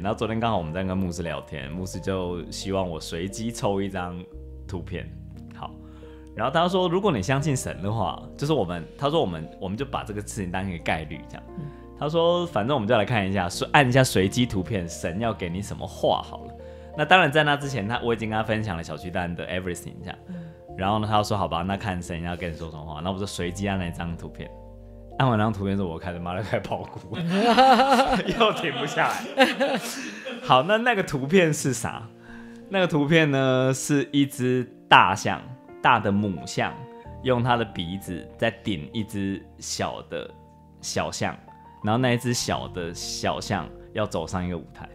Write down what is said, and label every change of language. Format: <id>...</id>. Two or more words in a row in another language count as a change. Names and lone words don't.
<zh>然後昨天剛好我們在跟牧師聊天，牧師就希望我隨機抽一張圖片，好，然後他說如果你相信神的話，就是他說我們就把這個事情當一個概率這樣。他說反正我們就來看一下，按一下隨機圖片，神要給你什麼話好了。那當然，在那之前，我已經跟他分享了小巨蛋的 Everything 這樣，然後呢，他就說好吧，那看神要跟你說什麼話，那我就隨機按那張圖片，按完那張圖片之後，我開始爆哭，又停不下來。好，那個圖片是啥？那個圖片呢，是一隻大象，大的母象，用它的鼻子在頂一隻小的小象，然後那一隻小的小象要走上一個舞台。</zh>